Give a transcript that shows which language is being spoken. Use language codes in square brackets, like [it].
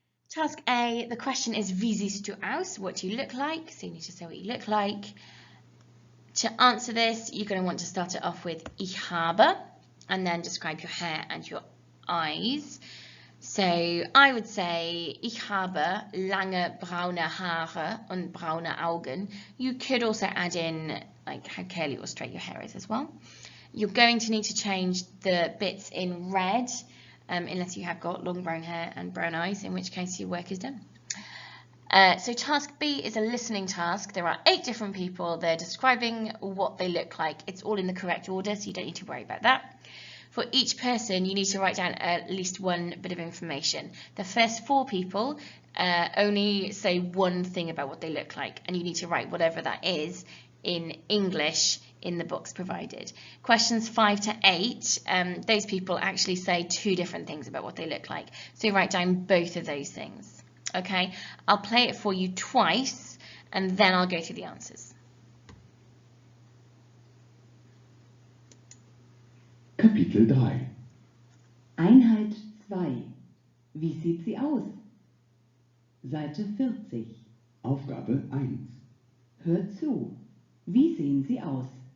[en] Task A, the question is [de] wie siehst du aus? [en] What do you look like? So you need to say what you look like. To answer this, you're going to want to start it off with [de] ich habe [en] and then describe your hair and your eyes. So I would say, [de] ich habe lange braune Haare und braune Augen. [en] You could also add in like how curly or straight your hair is as well. You're going to need to change the bits in red unless you have got long brown hair and brown eyes, in which case your work is done. So task B is a listening task. There are 8 different people. They're describing what they look like. It's all in the correct order, so you don't need to worry about that. For each person, you need to write down at least one bit of information. The first 4 people only say one thing about what they look like, and you need to write whatever that is in English in the box provided. Questions 5 to 8, those people actually say 2 different things about what they look like. So you write down both of those things. Okay, I'll play it for you twice, and then I'll go through the answers. [de] Kapitel 3 Einheit 2 Wie sieht sie aus? Seite 40 Aufgabe 1. Hört zu. Wie sehen Sie aus?